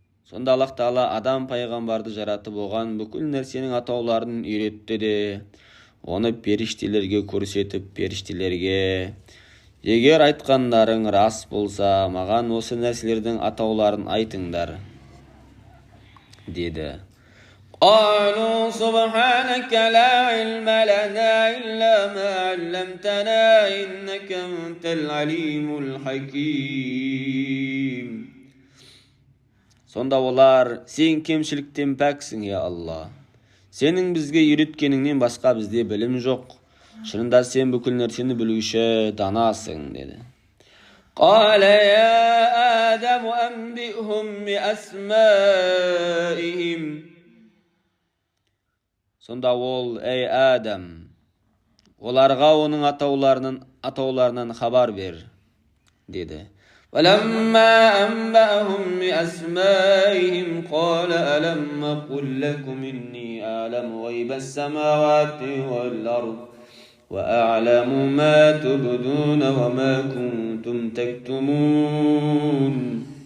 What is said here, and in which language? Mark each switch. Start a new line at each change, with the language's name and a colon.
Kazakh: Сонда Аллах Тағала адам пайғамбарды жаратып, оған бүкіл нәрсенің атауларын үйретті де, оны періштелерге көрсетіп, періштелерге, егер айтқандарың рас болса, маған осы нәрселердің атауларын айтыңдар, деді.
Arabic: قالوا سبحانك لا علم لنا إلا ما علمتنا إنك أنت العليم الحكيم.
Kazakh: Сонда олар, сен кемшіліктен пәксің, я Алла. Сенің бізге үйреткеніңнен басқа бізде білім жоқ. Шынында сен бүкіл нәрсені білуші, данасың, деді.
Arabic: قال يا آدم أنبئهم بأسمائهم.
Kazakh: Сонда ол, ей Адам, оларға оның атауларынан хабар бер, деді.
Arabic: وَلَمَّا أَنْبَأَهُمْ بِأَسْمَائِهِمْ قَالَ أَلَمْ أَقُلْ لَكُمْ إِنِّي أَعْلَمُ غَيْبَ السَّمَاوَاتِ وَالْأَرْضِ وَأَعْلَمُ مَا تُبْدُونَ وَمَا كُنْتُمْ تَكْتُمُونَ.